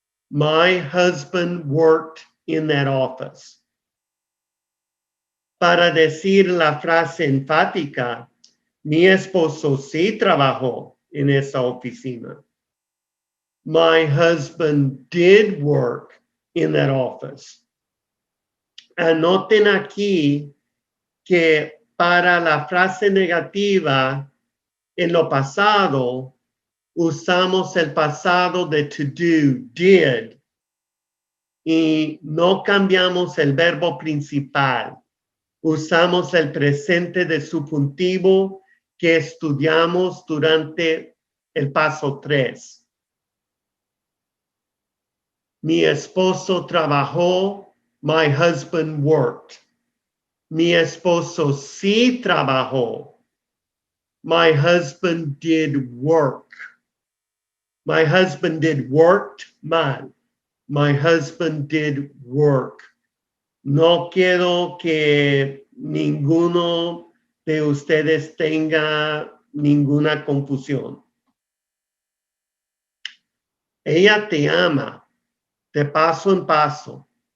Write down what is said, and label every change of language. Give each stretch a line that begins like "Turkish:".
English: My husband worked in that office.
Spanish: Para decir la frase enfática, mi esposo sí trabajó en esa oficina.
English: My husband did work in that office.
Spanish: Anoten aquí que para la frase negativa en lo pasado usamos el pasado de to do, did, y no cambiamos el verbo principal. Usamos el presente de subjuntivo que estudiamos durante el paso 3. Mi esposo trabajó,
English: my husband worked.
Spanish: Mi esposo sí trabajó,
English: my husband did work. My husband did worked mal. My husband did work.
Spanish: No quiero que ninguno de ustedes tenga ninguna confusión. Ella te ama, de paso en paso.